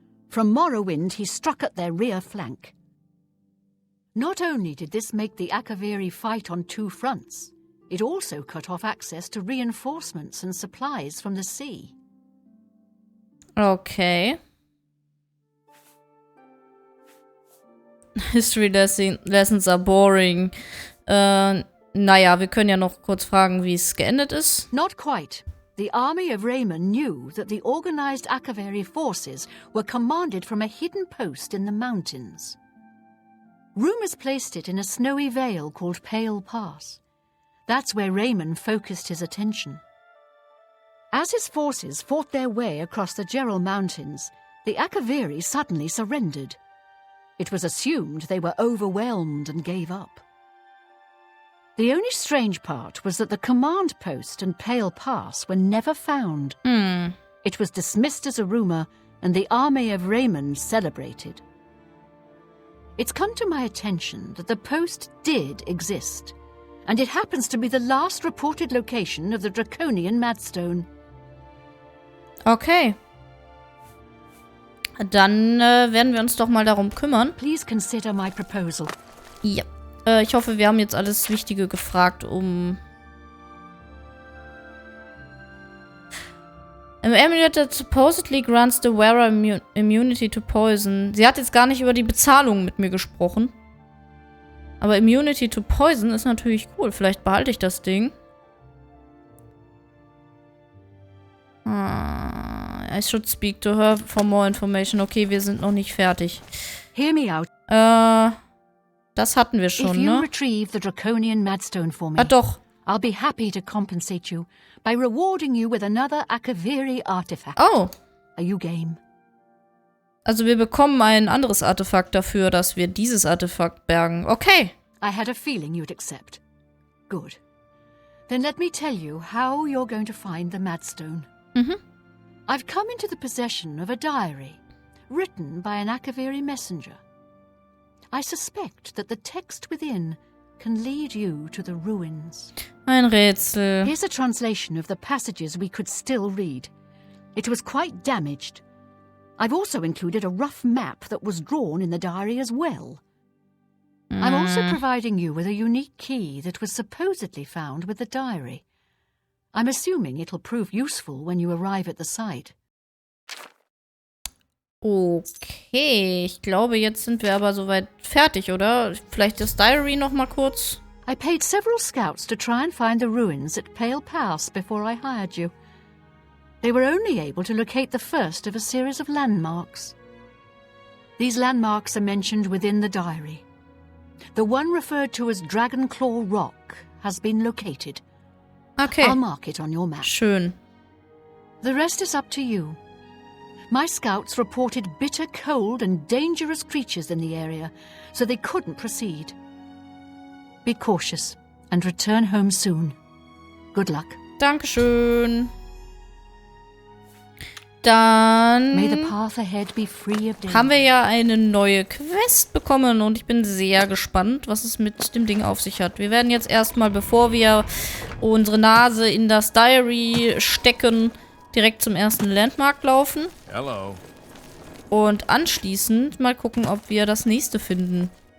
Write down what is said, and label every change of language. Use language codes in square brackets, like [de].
[en] From Morrowind he struck at their rear flank. Not only did this make the Akaviri fight on two fronts, it also cut off access to reinforcements and supplies from the sea. Okay. History lessons are boring. [de] Naja, wir können ja noch kurz fragen, wie es geendet ist. [en] Not quite. The army of Raymond knew that the organized Akaviri forces were commanded from a hidden post in the mountains. Rumors placed it in a snowy vale called Pale Pass. That's where Raymond focused his attention. As his forces fought their way across the Gerald Mountains, the Akaviri suddenly surrendered. It was assumed they were overwhelmed and gave up. The only strange part was that the command post and Pale Pass were never found. It was dismissed as a rumor, and the army of Raymond celebrated. It's come to my attention that the post did exist, and it happens to be the last reported location of the Draconian Madstone. Okay. [de] Dann werden wir uns doch mal darum kümmern. [en] Please consider my proposal. [de] Ja. Ich hoffe, wir haben jetzt alles Wichtige gefragt, um... [en] An amulet that supposedly grants the wearer immunity to poison. [de] Sie hat jetzt gar nicht über die Bezahlung mit mir gesprochen. Aber [en] Immunity to Poison [de] ist natürlich cool. Vielleicht behalte ich das Ding. [en] I should speak to her for more information. [de] Okay, wir sind noch nicht fertig. [en] Hear me out. [de] Das hatten wir schon, [en] If you [de] ne? [en] retrieve the draconian madstone for me, [de] Ah, doch. [en] I'll be happy to compensate you by rewarding you with another Akaviri artifact. Oh. Are you game? [de] Also wir bekommen ein anderes Artefakt dafür, dass wir dieses Artefakt bergen. [en] Okay. I had a feeling you'd accept. Good. Then let me tell you how you're going to find the madstone. I've come into the possession of a diary, written by an Akaviri messenger. I suspect that the text within can lead you to the ruins. [de] Ein Rätsel. [en] Here's a translation of the passages we could still read. It was quite damaged. I've also included a rough map that was drawn in the diary as well. I'm also providing you with a unique key that was supposedly found with the diary. I'm assuming it'll prove useful when you arrive at the site. [de] Okay, ich glaube, jetzt sind wir aber soweit fertig, oder? Vielleicht das Diary noch mal kurz. [en] I paid several scouts to try and find the ruins at Pale Pass before I hired you. They were only able to locate the first of a series of landmarks. These landmarks are mentioned within the diary. The one referred to as Dragonclaw Rock has been located. Okay. I'll mark it on your map. [de] Schön. [en] The rest is up to you. My scouts reported bitter cold and dangerous creatures in the area, so they couldn't proceed. Be cautious and return home soon. Good luck. [de] Dankeschön. Dann [en] May the path ahead be free of danger. [de] haben wir ja eine neue Quest bekommen und ich bin sehr gespannt, was es mit dem Ding auf sich hat. Wir werden jetzt erstmal, bevor wir unsere Nase in das Diary stecken, direkt zum ersten Landmark laufen. [en] Hello. [de] Und anschließend mal gucken, ob wir das nächste finden.